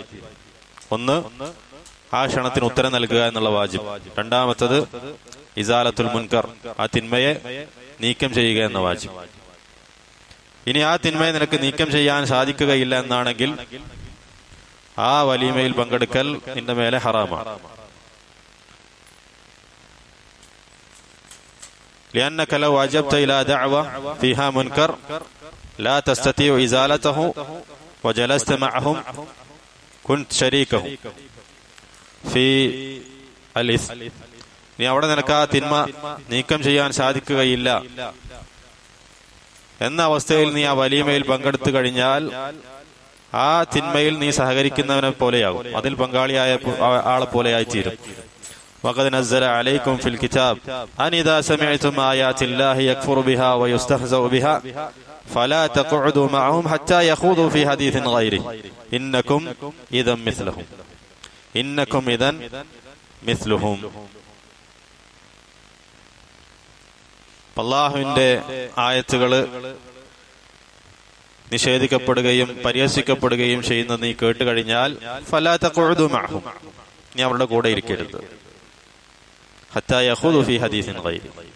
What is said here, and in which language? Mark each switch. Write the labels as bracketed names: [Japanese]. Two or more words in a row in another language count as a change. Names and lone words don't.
[Malayalam] ഒന്ന്, ആ ക്ഷണത്തിന് ഉത്തരം നൽകുക എന്നുള്ള വാജിബ്. രണ്ടാമത്തത് [Arabic] إزالة المنكر, [Malayalam] ആ തിന്മയെ നീക്കം ചെയ്യുക എന്ന വാജിബ്. ഇനി ആ തിന്മയെ നിനക്ക് നീക്കം ചെയ്യാൻ സാധിക്കുകയില്ല എന്നാണെങ്കിൽ ആ വലീമയിൽ പങ്കെടുക്കൽ നിന്റെ മേലെ ഹറാമാണ്. [Arabic] لأنك لو أجبت إلى دعوة فيها منكر لا تستطيع إزالته وجلست معهم كنت شريكه في الإثم. [Malayalam] നീ അവിടെ നിനക്ക് ആ തിന്മ നീക്കം ചെയ്യാൻ സാധിക്കുകയില്ല എന്ന അവസ്ഥയിൽ നീ ആ വലീമയിൽ പങ്കെടുത്തു കഴിഞ്ഞാൽ ആ തിന്മയിൽ നീ സഹകരിക്കുന്നവനെ പോലെയാകും, അതിൽ പങ്കാളിയായ ആളെ പോലെയായി തീരും. [Arabic] وقد نزل عليكم في الكتاب أن إذا سمعتم آيات الله يكفر بها ويستهزأ بها فلا تقعدوا معهم حتى يخوضوا في حديث غيره إنكم إذا مثلهم. إنكم إذا مثلهم. [Malayalam] അല്ലാഹുവിന്റെ ആയത്തുകള് നിഷേധിക്കപ്പെടുകയും പരിഹസിക്കപ്പെടുകയും ചെയ്യുന്ന നീ കേട്ടുകഴിഞ്ഞാൽ [Arabic] فلا تقعدوا معهم, [Malayalam] നീ അവരുടെ കൂടെ ഇരിക്കരുത്. [Arabic] حتى يخوضوا في حديث غيره.